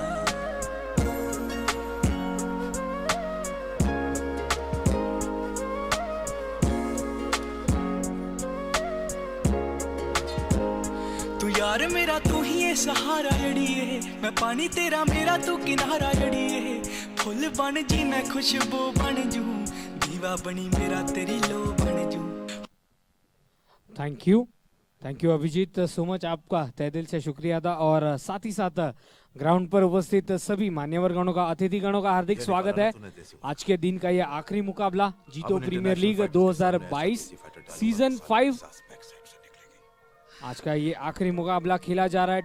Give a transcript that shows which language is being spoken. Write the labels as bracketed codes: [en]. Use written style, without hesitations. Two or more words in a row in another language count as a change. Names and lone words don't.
[pa] ਯਾਰ ਮੇਰਾ ਤੂੰ ਹੀ ਹੈ ਸਹਾਰਾ ਜੜੀਏ, ਮੈਂ ਪਾਣੀ ਤੇਰਾ ਮੇਰਾ ਤੂੰ ਕਿਨਾਰਾ ਜੜੀਏ, ਫੁੱਲ ਬਣ ਜੀ ਮੈਂ ਖੁਸ਼ਬੂ ਬਣ ਜੂ, ਦੀਵਾ ਬਣੀ ਮੇਰਾ ਤੇਰੀ ਲੋ ਬਣ ਜੂ। [en] Thank you Abhijeet so much, [hi] आपका तहे दिल से शुक्रिया था। और साथ ही साथ ग्राउंड पर उपस्थित सभी मान्यवर गणों का, अतिथि गणों का हार्दिक स्वागत है। आज के दिन का यह आखिरी मुकाबला जीतो प्रीमियर लीग 2022 सीजन 5, आज का ये आखिरी मुकाबला खेला जा रहा है।